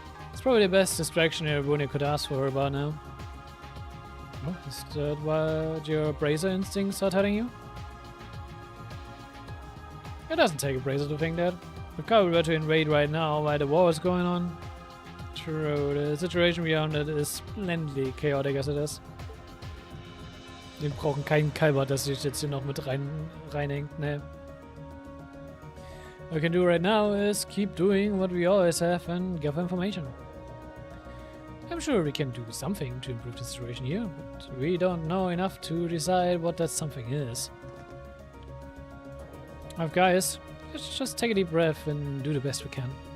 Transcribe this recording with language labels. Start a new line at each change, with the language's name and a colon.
English: It's probably the best distraction everyone could ask for about now. Oh, is that what your brazier instincts are telling you? It doesn't take a brazier to think that. If Kabul were to invade right now while the war is going on. True, the situation beyond it is splendidly chaotic as it is.
German: Wir brauchen keinen Kalbert, das sich jetzt hier noch mit reinhängt, ne.
English: What we can do right now is keep doing what we always have and gather information. I'm sure we can do something to improve the situation here, but we don't know enough to decide what that something is. Alright guys, let's just take a deep breath and do the best we can.